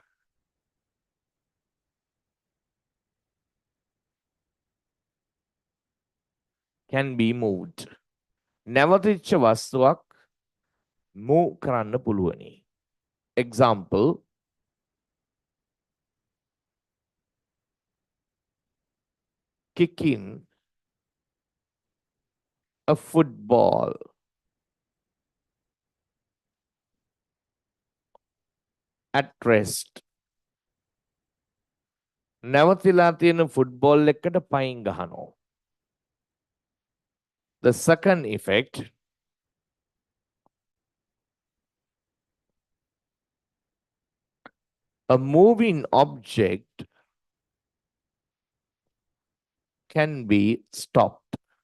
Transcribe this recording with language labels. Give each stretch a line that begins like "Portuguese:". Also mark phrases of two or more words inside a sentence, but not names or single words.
English: Can be moved.
Sinhala: නැවතිච්ච වස්තුවක් move කරන්න පුළුවනි.
English: Example, kicking a football. At rest.
Sinhala: නැවතිලා තියෙන ෆුට්බෝල් එකකට පයින් ගහනවා.
English: The second effect, a moving object can be stopped.